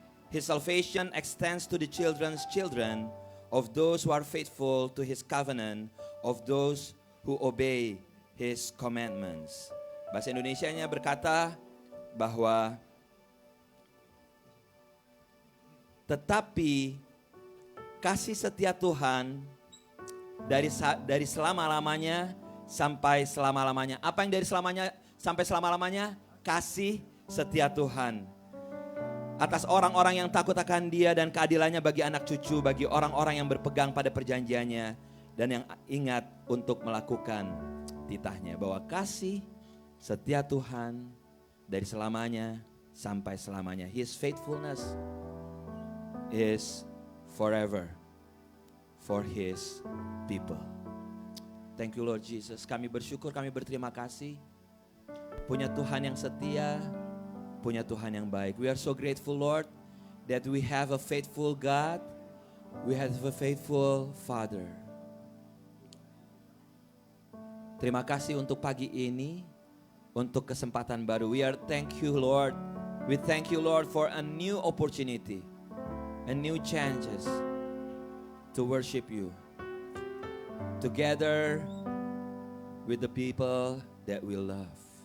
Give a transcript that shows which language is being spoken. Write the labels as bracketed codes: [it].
[en] His salvation extends to the children's children of those who are faithful to His covenant, of those who obey His commandments. [id] Bahasa Indonesianya berkata bahwa tetapi kasih setia Tuhan dari selama-lamanya sampai selama-lamanya. Apa yang dari selamanya sampai selama-lamanya? Kasih setia Tuhan atas orang-orang yang takut akan Dia dan keadilannya bagi anak cucu, bagi orang-orang yang berpegang pada perjanjiannya dan yang ingat untuk melakukan titahnya. Bahwa kasih setia Tuhan dari selamanya sampai selamanya. [en] His faithfulness is forever for His people. Thank you Lord Jesus. [id] Kami bersyukur, kami berterima kasih. Punya Tuhan yang setia, punya Tuhan yang baik. [en] We are so grateful Lord that we have a faithful God. We have a faithful Father. [id] Terima kasih untuk pagi ini, untuk kesempatan baru. [en] We are thank you Lord. We thank you Lord for a new opportunity, a new chances to worship you together with the people that we love.